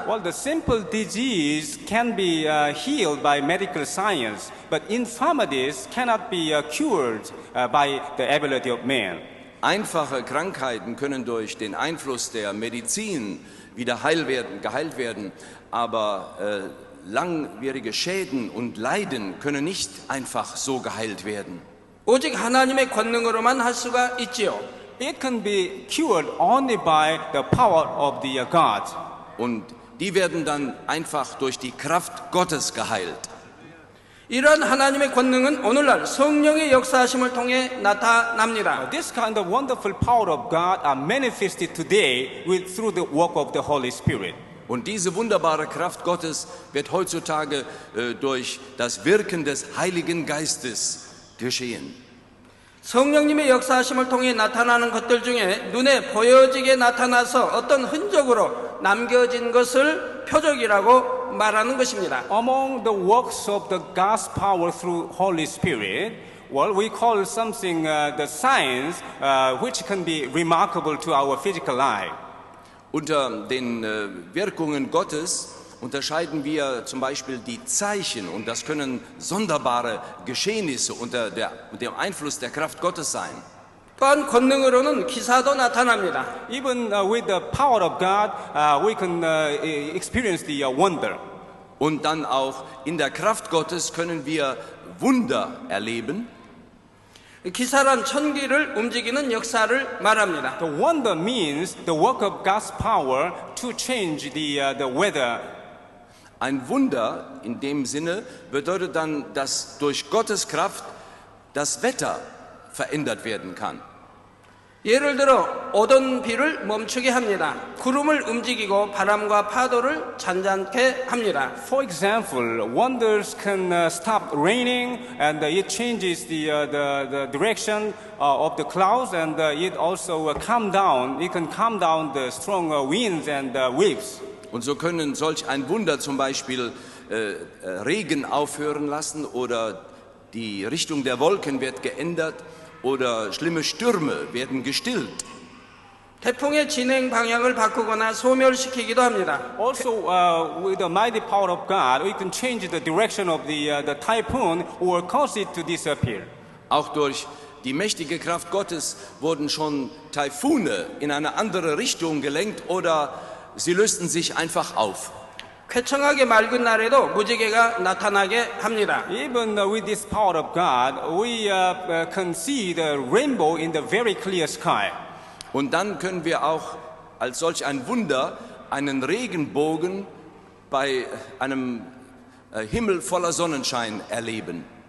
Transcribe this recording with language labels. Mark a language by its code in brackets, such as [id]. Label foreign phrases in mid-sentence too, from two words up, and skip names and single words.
[en] Well, the simple disease can be healed by medical science, but infirmities cannot be cured by the ability of man. [de] Einfache Krankheiten können durch den Einfluss der Medizin wieder geheilt werden, aber langwierige Schäden und Leiden können nicht einfach so geheilt werden. [ko] 오직 하나님의 권능으로만 할 수가 있지요. [en] It can be cured only by the power of the God. [de] Und die werden dann einfach durch die Kraft Gottes geheilt. [ko] 이러한 하나님의 권능은 오늘날 성령의 역사하심을 통해 나타납니다. [en] This kind of wonderful power of God are manifested today through the work of the Holy Spirit. [de] Und diese wunderbare Kraft Gottes wird heutzutage durch das Wirken des Heiligen Geistes geschehen. [ko] 성령님의 역사하심을 통해 나타나는 것들 중에 눈에 보여지게 나타나서 어떤 흔적으로 남겨진 것을 표적이라고 말하는 것입니다. [en] Among the works of the God's power through Holy Spirit, well, we call something the signs which can be remarkable to our physical eye. [de] Unter den Wirkungen Gottes unterscheiden wir zum Beispiel die Zeichen, und das können sonderbare Geschehnisse unter dem Einfluss der Kraft Gottes sein. [ko] 또한 권능으로는 기사도 나타납니다. [en] Even with the power of God, we can experience the wonder. [de] Und dann auch in der Kraft Gottes können wir Wunder erleben. [ko] 기사란 천기를 움직이는 역사를 말합니다. [en] The wonder means the work of God's power to change the weather. [de] Ein Wunder in dem Sinne bedeutet dann, dass durch Gottes Kraft das Wetter verändert werden kann. [ko] 예를 들어 오던 비를 멈추게 합니다. 구름을 움직이고 바람과 파도를 잔잔케 합니다. [en] For example, wonders can stop raining, and it changes the direction of the clouds, and it also calm down. It can calm down the strong winds and waves. [de] Und so können solch ein Wunder zum Beispiel Regen aufhören lassen, oder die Richtung der Wolken wird geändert, oder schlimme Stürme werden gestillt. [ko] 태풍의 진행 방향을 바꾸거나 소멸시키기도 합니다. [en] Also, with the mighty power of God, we can change the direction of the typhoon or cause it to disappear. [de] Auch durch die mächtige Kraft Gottes wurden schon Taifune in eine andere Richtung gelenkt, oder sie lösten sich einfach auf. [ko] 쾌청하게 맑은 날에도 무지개가 나타나게 합니다. [en] Even with this power of God, we can see the rainbow in the very clear sky. [de] Und dann können wir auch als solch ein Wunder einen Regenbogen bei einem Himmel voller Sonnenschein erleben.